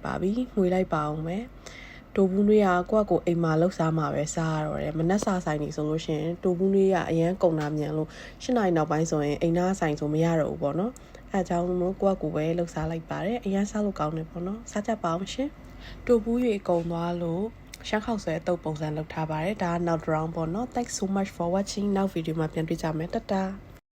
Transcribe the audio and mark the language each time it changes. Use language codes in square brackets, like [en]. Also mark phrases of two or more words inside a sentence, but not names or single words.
[my] ပါပြီမှွေလိုက်ပါအောင်မယ်တိုဘူးနွေးကကိုယ့်အိမ်မှာလှုပ်စားမှာပဲစားရတော့တယ်မနက်စာဆိုင်နေဆိုလို့ရှိရင်တိုဘူးနွေးကအရန်ကုန်တာမြန်လို့၈နာရီနောက်ပိုင်းဆိုရင်အိမ်သားဆိုင်ဆိုမရတော့ဘူးပေါ့နော်အဲအကြောင်းလို့ကိုယ့်ပဲလှုပ်စားလိုက်ပါတယ်အရန်စားလို့ကောင်းတယ်ပေါ့နော်စားကြပါအောင်ရှင်တိုဘူးရေကုန်သွားလို့ရှမ်းခောက်ဆွဲအတုပ်ပုံစံလုပ်ထားပါတယ်ဒါကနောက် round ပေါ့နော် [en] Thanks so much for watching [my] နောက် video မှာပြန်တွေ့ကြမယ်တတာ